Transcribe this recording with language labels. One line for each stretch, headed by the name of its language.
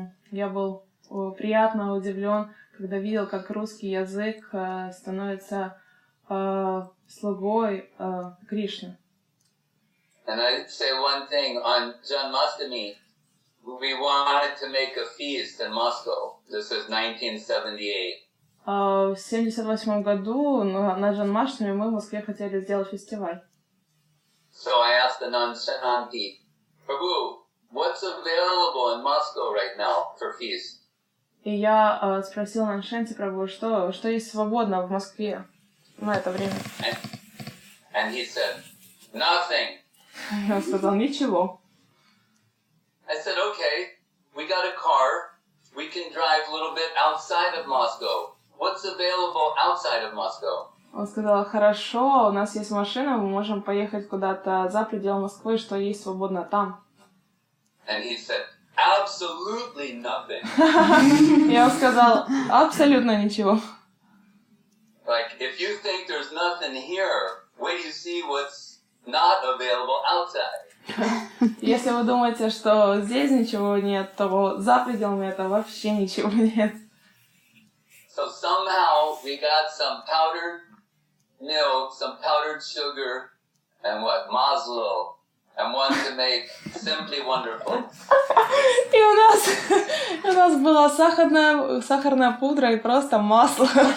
Russian: Я был приятно удивлен, когда видел, как русский язык становится слугой Кришны.
English: And I say one thing, on Janmashtami, we wanted to make a feast in Moscow. This is 1978.
Russian: В 1978 году на Джанмаштами мы в Москве хотели сделать фестиваль.
English: So I asked the Nanshanti, Prabhu, what's available in Moscow right now for feast?
Russian: И я спросил Наншанти Прабху, что есть свободно в Москве на это время.
English: And he said, nothing.
Russian: Он сказал, ничего.
English: I said, okay, we got a car. We can drive a little bit outside of Moscow. What's available outside of Moscow?
Russian: Он сказал, хорошо, у нас есть машина, мы можем поехать куда-то за пределы Москвы, что есть свободно там.
English: And he said, absolutely nothing.
Russian: Я сказал, абсолютно ничего.
English: Like, if you think there's nothing here, wait till you see what's not available outside.
Russian: Если вы думаете, что здесь ничего нет, то за пределами этого вообще ничего нет.
English: So somehow we got some powdered milk, some powdered sugar, and what, maslo, and one to make simply wonderful.
Russian: И у нас была сахарная пудра и просто масло.